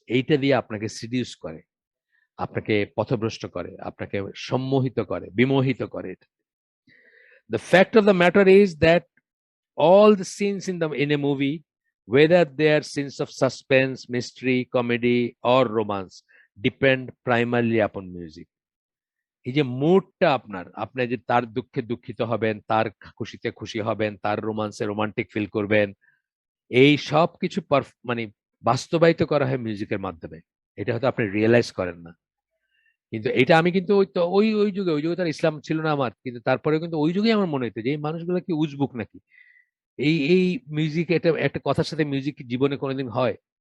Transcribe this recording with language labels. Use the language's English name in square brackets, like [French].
[Bangla] এইটা দিয়ে আপনাকে সিডিউস করে, আপনাকে পথভ্রষ্ট করে, আপনাকে সম্মোহিত করে, বিমোহিত করে। [English] The fact of the matter is that all the scenes in a movie, whether they are scenes of suspense, mystery, comedy, or romance, depend primarily upon music. [Bangla] এই যে মুডটা আপনার, আপনি যে তার দুঃখে দুঃখিত হবেন, তার খুশিতে খুশি হবেন, তার রোমান্সে রোমান্টিক ফিল করবেন, এই সব কিছু মানে বাস্তবায়িত করা হয় মিউজিকের মাধ্যমে। এটা হয়তো আপনি রিয়েলাইজ করেন না, কিন্তু এটা আমি কিন্তু ওই তো ওই ওই যুগে তার ইসলাম ছিল না আমার, কিন্তু তারপরে কিন্তু ওই যুগেই আমার মনে হতো যে এই মানুষগুলো কি উজবুক নাকি, এই মিউজিক, এটা একটা কথার সাথে মিউজিক জীবনে কোনোদিন হয়?